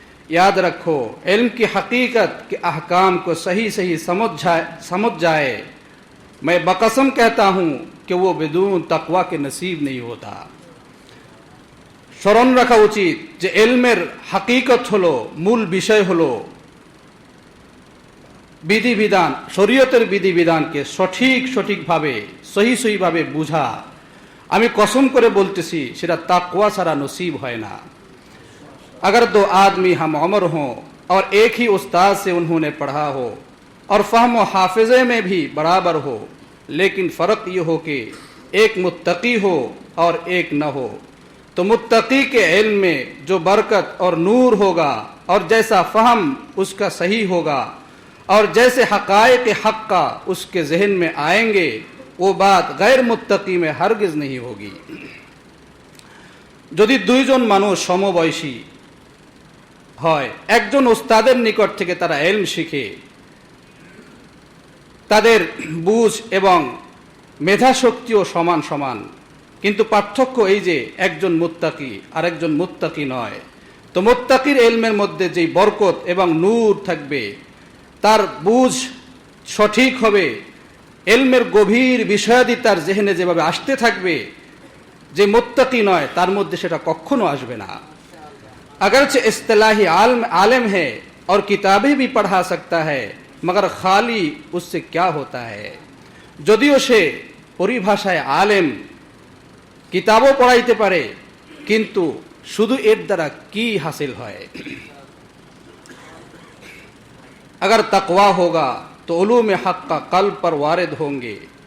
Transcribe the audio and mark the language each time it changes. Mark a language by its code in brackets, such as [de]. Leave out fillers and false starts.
[hi] याद रखो, इल्म की हकीकत के अहकाम को सही सही समझ जाए, मैं बकसम कहता हूँ कि वो बिदून तकवा के नसीब नहीं होता। [bn] স্মরণ রাখা উচিত যে ইলমের হাকিকত হলো, মূল বিষয় হলো বিধিবিধান, শরীয়তের বিধিবিধানকে সঠিকভাবে সহিভাবে বুঝা। আমি কসম করে বলতেছি সেটা তাকওয়া ছাড়া নসিব হয় না। [hi] अगर दो आदमी हम उम्र हों और एक ही उस्ताद से उन्होंने पढ़ा हो और फहम व हाफिजे में भी बराबर हो, लेकिन फ़र्क ये हो कि एक मुत्तकी हो और एक न हो, तो मुत्तकी के इल्म में जो बरकत और नूर होगा और जैसा फहम उसका सही होगा और जैसे हक़ाइक़ हक़्क़ा उसके जहन में आएंगे, वो बात गैर मुत्तकी में हरगिज़ नहीं होगी। [bn] যদি দুইজন মানুষ সমবয়সী হয়, একজন উস্তাদের নিকট থেকে তারা ইলম শিখে, তাদের বুঝ এবং মেধা শক্তিও সমান সমান, কিন্তু পার্থক্য এই যে একজন মুত্তাকি আর একজন মুত্তাকি নয়। তো মুত্তাকির ইলমের মধ্যে যেই বরকত এবং নূর থাকবে, তার বুঝ সঠিক হবে, ইলমের গভীর বিষয়াদি তার জেহেনে যেভাবে আসতে থাকবে, যে মুত্তাকি নয় তার মধ্যে সেটা কখনো আসবে না। [hi] अगरचे इस्तिलाही आलिम है और किताबें भी पढ़ा सकता है, मगर खाली उससे क्या होता है? [bn] যদিও সে পরিভাষায় আলেম, কিতাবও পড়াইতে পারে, কিন্তু শুধু এর দ্বারা কি হাসিল হয়? [hi] अगर तकवा होगा तो उलूम हक़ का कल्ब पर वारिद होंगे।